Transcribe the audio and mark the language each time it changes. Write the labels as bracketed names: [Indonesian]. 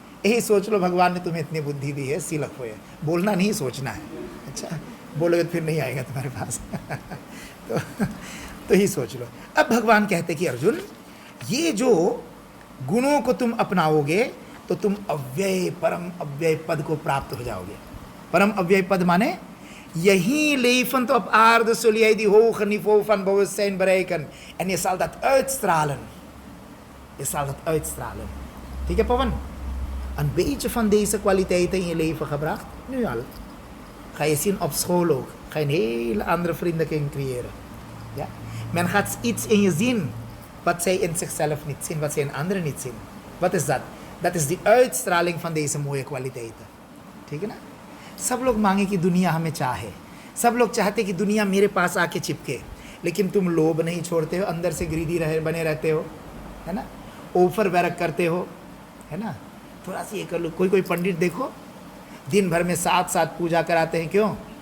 [Hindi] यही सोच लो भगवान ने तुम्हें इतनी बुद्धि दी है, सीलक हो, बोलना नहीं सोचना है। अच्छा बोलोगे तो फिर नहीं आएगा तुम्हारे पास। तो ही सोच लो। अब भगवान कहते कि अर्जुन, ये जो गुणों को तुम अपनाओगे तो तुम अव्यय परम अव्यय पद को प्राप्त हो जाओगे। परम अव्यय पद माने यही [Dutch] leven op aarde zul jij die hoge niveau van bewustzijn bereiken en je zal dat uitstralen. Je zal dat uitstralen. [Hindi] ठीक है पवन, [Dutch] een beetje van deze kwaliteiten in je leven gebracht, nu al. Ga je zien op school ook. Ga je een hele andere vriendenkring creëren. Ja? Men gaat iets in je zien wat zij in zichzelf niet zien, wat zij in anderen niet zien. Wat is dat? Dat is die uitstraling van deze mooie kwaliteiten. [Hindi] ठीक है ना। सब लोग मांगे कि दुनिया हमें चाहे, सब लोग चाहते कि दुनिया मेरे पास आके चिपके, लेकिन तुम लोभ नहीं छोड़ते हो, अंदर से ग्रीडी बने रहते हो, है ना। ओफर बैरक करते हो, है ना। थोड़ा सा ये कर लो। कोई पंडित देखो दिन भर में 7 पूजा कराते हैं, क्यों?